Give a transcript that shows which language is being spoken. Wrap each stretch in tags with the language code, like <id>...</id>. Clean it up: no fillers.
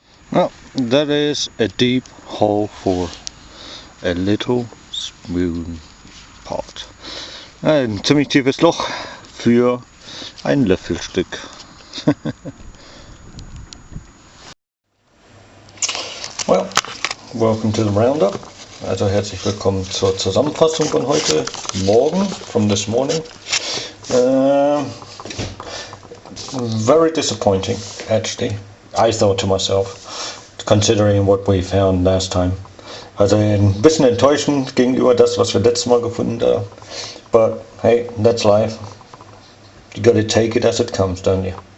<en>Well, that is a deep hole for a little spoon pot.</en> <de>Ein ziemlich tiefes Loch für ein Löffelstück.</de> <en>Well, welcome to the roundup.</en> <de>Also herzlich willkommen zur Zusammenfassung von heute Morgen,</de> <en>from this morning. Very disappointing, actually. I thought to myself, considering what we found last time.</en> <de>Also ein bisschen enttäuschend gegenüber das, was wir letztes Mal gefunden haben.</de> <en>But hey, that's life. You gotta take it as it comes, don't you?</en>